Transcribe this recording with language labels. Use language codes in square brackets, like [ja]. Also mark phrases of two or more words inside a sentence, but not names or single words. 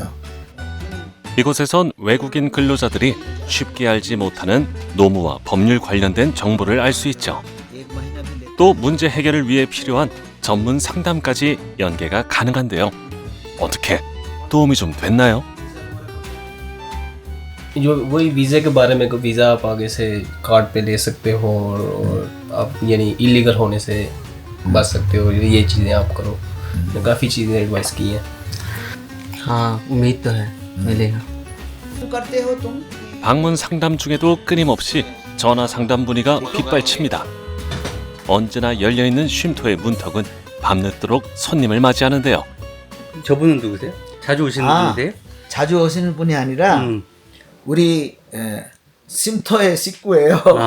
[ko] 이곳에선 외국인 근로자들이 쉽게 알지 못하는 노무와 법률 관련된 정보를 알 수 있죠. 또 문제 해결을 위해 필요한 전문 상담까지 연계가 가능한데요. 어떻게 도움이 좀 됐나요? [hi] जो वही वीज़ा के बारे में को वीज़ा आप आगे से कार्ड पे ले सकते हो और आप यानी इलीगल होने से बच सकते हो ये चीज़ें आप करो काफ़ी चीज़ें एडवाइस की हैं हाँ उम्मीद तो है मिलेगा [ko] 방문 상담 중에도 끊임없이 전화 상담 문의가 빗발칩니다. 언제나 열려있는 쉼터의 문턱은 밤늦도록 손님을 맞이하는데요. 저분은 누구세요? 자주 오시는 분이세요? 자주 오시는 분이 아니라 우리 쉼터의 식구예요.